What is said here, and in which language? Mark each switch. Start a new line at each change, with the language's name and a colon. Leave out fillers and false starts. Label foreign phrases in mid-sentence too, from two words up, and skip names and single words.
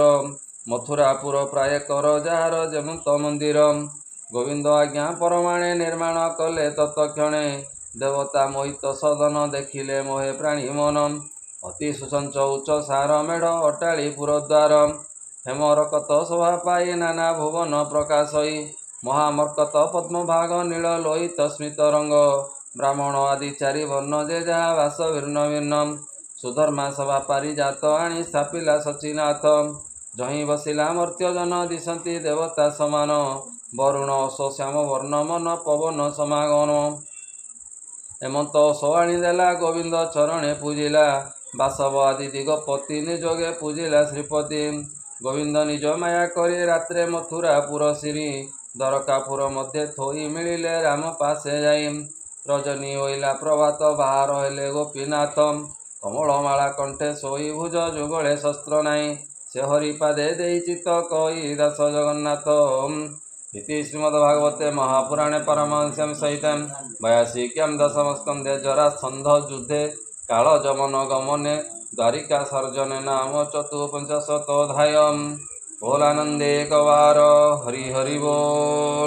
Odia: ମଥୁରାପୁର ପ୍ରାୟ କର ଜାର ଯେମନ୍ତ ମନ୍ଦିର ଗୋବିନ୍ଦ ଆଜ୍ଞା ପରମାଣେ ନିର୍ମାଣ କଲେ ତତ୍କ୍ଷଣେ ଦେବତା ମୋହିତ ସଦନ ଦେଖିଲେ ମୋହେ ପ୍ରାଣୀ ମନ ଅତି ସୁସଞ୍ଚ ଉଚ୍ଚ ସାର ମେଢ଼ ଅଟାଡ଼ି ପୁରଦ୍ୱାର ହେମରକତ ଶୋଭା ପାଇ ନାନା ଭୁବନ ପ୍ରକାଶଇ ମହାମର୍କତ ପଦ୍ମଭାଗ ନୀଳ ଲୋହିତ ସ୍ମିତ ରଙ୍ଗ ବ୍ରାହ୍ମଣ ଆଦି 4 ବର୍ଣ୍ଣ ଯେ ଯହା ବାସ ଭିନ୍ନ ଭିନ୍ନ ସୁଧର୍ମା ସଭା ପାରିଜାତ ଆଣି ସ୍ଥାପିଲା ସଚିନାଥ ଜହି ବସିଲା ମର୍ତ୍ତ୍ୟଜନ ଦିଶନ୍ତି ଦେବତା ସମାନ ବରୁଣ ଶ୍ୟାମ ବର୍ଣ୍ଣ ମନ ପବନ ସମାଗମ ହେମନ୍ତ ସୋଆଣୀ ଦେଲା ଗୋବିନ୍ଦ ଚରଣେ ପୂଜିଲା ବାସବ ଆଦି ଦିଗପତି ନିଯୋଗେ ପୂଜିଲା ଶ୍ରୀପତି ଗୋବିନ୍ଦ ନିଜ ମାୟା କରି ରାତ୍ରେ ମଥୁରାପୁର ଶ୍ରୀ ଦ୍ୱାରକାପୁର ମଧ୍ୟ ଥୋଇ ମିଳିଲେ ରାମ ପାଶେ ଯାଇ ରଜନୀ ହୋଇଲା ପ୍ରଭାତ ବାହର ହେଲେ ଗୋପୀନାଥ କମଳମାଳା କଣ୍ଠେ ସୋଇ ଭୁଜ ଯୁଗଳେ ଶସ୍ତ୍ର ନାଇ ସେ ହରିପାଦେ ଦେଇ ଚିତ୍ତ କଇ ଦାସ ଜଗନ୍ନାଥ
Sanskrit: इति श्रीमद्भागवते महापुराणे परमहंस्यां सहितं 82 दशमस्कन्धे जरासन्ध युद्धे काल जमन गमने द्वारिका सर्जने नाम 54 अध्यायम्
Odia: ବୋଲାନନ୍ଦେ ଏକବାର ହରି ହରି ବୋଲ।